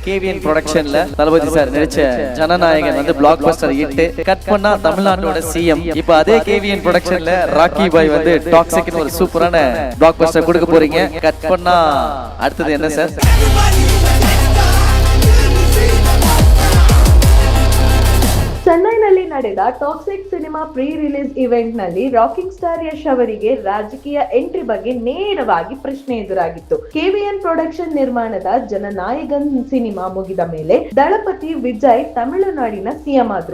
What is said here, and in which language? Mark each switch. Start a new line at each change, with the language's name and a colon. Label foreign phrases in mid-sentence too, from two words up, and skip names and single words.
Tamil: கேவிஎன் ப்ரொடக்ஷன்ல தளபதி சார் நடிச்ச ஜனநாயகன் வந்து பிளாக் பஸ்டர் இட்டு கட் பண்ணா தமிழ்நாட்டோட சிஎம். இப்ப அதே கேவிஎன் ப்ரொடக்ஷன்ல ராக்கி பாய் வந்து டாக்ஸிக்னு ஒரு சூப்பரான பிளாக் பஸ்டர் கொடுக்க போறீங்க. கட் பண்ணா அடுத்தது என்ன சார்?
Kannada: ಚೆನ್ನೈನಲ್ಲಿ ನಡೆದ ಟಾಕ್ಸಿಕ್ ಸಿನಿಮಾ
English: pre release event
Kannada: ನಲ್ಲಿ ರಾಕಿಂಗ್ ಸ್ಟಾರ್ ಯಶ್ ಅವರಿಗೆ ರಾಜಕೀಯ ಎಂಟ್ರಿ ಬಗ್ಗೆ ನೇರವಾಗಿ ಪ್ರಶ್ನೆ ಎದುರಾಗಿತ್ತು. ಕೆವಿಎನ್ ಪ್ರೊಡಕ್ಷನ್ ನಿರ್ಮಾಣದ ಜನನಾಯಕನ್ ಸಿನಿಮಾ ಮುಗಿದ ಮೇಲೆ ದಳಪತಿ ವಿಜಯ್ ತಮಿಳುನಾಡಿನ ಸಿಎಂ ಆದ್ರು.